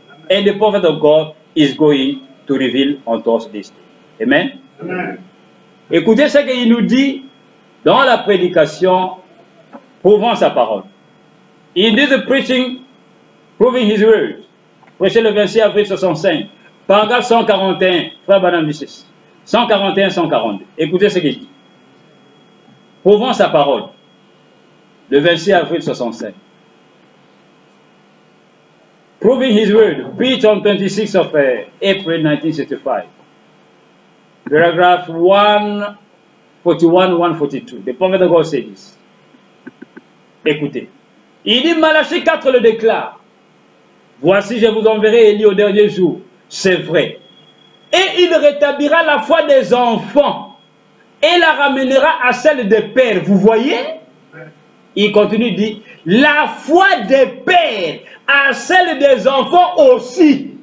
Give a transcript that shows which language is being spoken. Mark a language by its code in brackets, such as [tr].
[en] And the prophet of God is going to reveal unto us this thing. Amen. Amen. [fr] Écoutez ce qu'il nous dit dans la prédication, prouvant sa parole. [en] In this preaching, proving his words. [fr] Prêché le 26 avril 65, paragraphe 141, frère Branham du 6. 141, 142. Écoutez ce qu'il dit. Prouvant sa parole. Le 26 avril 65. [en] Proving his word, preached on 26 of April 1965. Paragraph 141, 142. The prophet of God said this. [fr] Écoutez. Il dit, Malachie 4 le déclare. Voici, je vous enverrai Élie au dernier jour. C'est vrai. Et il rétablira la foi des enfants et la ramènera à celle des pères. Vous voyez? Il continue, dit, la foi des pères à celle des enfants aussi.